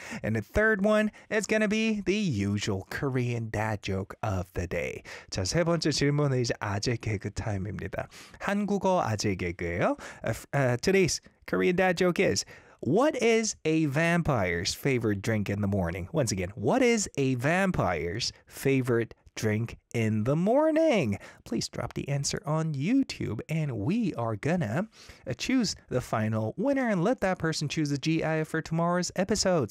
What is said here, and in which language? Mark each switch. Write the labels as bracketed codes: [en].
[en] And the third one is going to be the usual Korean dad joke of the day. [ko] 자, 세 번째 질문은 이제 아재 개그 타임입니다. 한국어 아재 개그예요. [en] Today's Korean dad joke is, What is a vampire's favorite drink in the morning? Once again, what is a vampire's favorite drink in the morning? Please drop the answer on YouTube and we are gonna choose the final winner and let that person choose the GIF for tomorrow's episode.